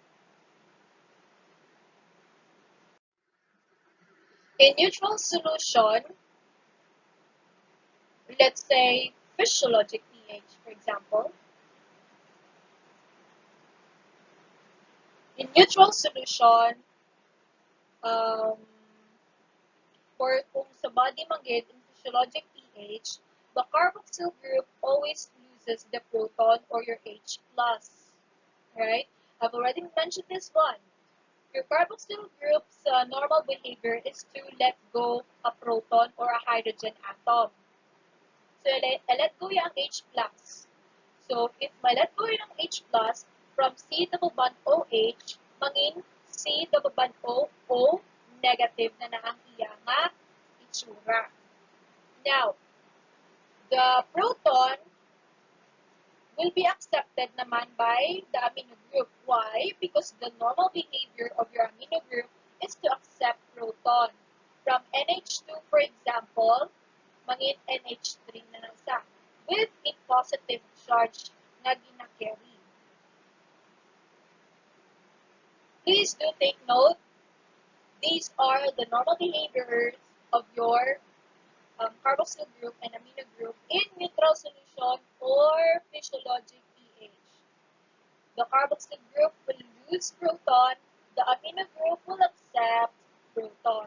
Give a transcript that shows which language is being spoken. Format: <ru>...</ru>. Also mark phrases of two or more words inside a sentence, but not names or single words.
<en>In neutral solution, let's say physiologic pH, for example. In neutral solution, um, or</en> <hil>kung sa</hil> <en>body manggid in physiologic pH, the carboxyl group always loses the proton or your H plus. Right? I've already mentioned this one. Your carboxyl group's normal behavior is to let go a proton or a hydrogen atom. So, let go yung H plus. So, if let go yung H plus, from C double bond OH, mangin C double bond O, O negative</en> <hil>na ang iya nga itsura.</hil> <en>Now, the proton will be accepted naman by the amino group. Why? Because the normal behavior of your amino group is to accept proton. From NH2, for example,</en> <hil>mangin NH3 na lang sa</hil> <en>with a positive charge</en> <hil>na gina-carry.</hil> <en>Please do take note, these are the normal behaviors of your carboxyl group and amino group in neutral solution or physiologic pH. The carboxyl group will lose proton, the amino group will accept proton.</en>